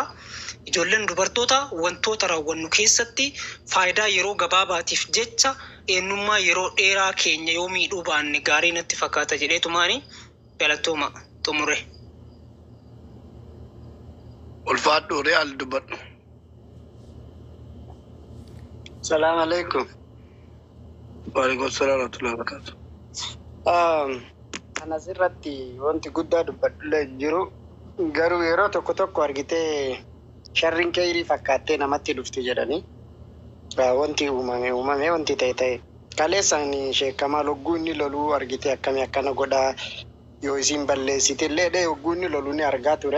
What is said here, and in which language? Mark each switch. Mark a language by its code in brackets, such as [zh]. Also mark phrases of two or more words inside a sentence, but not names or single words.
[om] Ijoolleen dubartoota wantoota raawwannu keessatti faayidaa yeroo gabaabaatiif jecha eenyummaa yeroo dheeraa keenya yoo miidhuu baanne gaarii natti fakkaata jedheetumaani galatoomaa xumure. Ulfaadhu Real dubbadhu. [ar] السلام عليكم. وعليكم السلام ورحمة الله وبركاته. [om] Asirratti wanti guddaa dubbadhullee jiru garuu yeroo tokko tokko argitee sharriin kee fakkaattee namatti dhufti jedhanii wanti uumame wanti ta'e kaleessaan Sheek Kamal hogguu inni loluu argitee akkamii akkana godhaa yoo isin balleessite illee hogguu inni loluu ni argaa ture.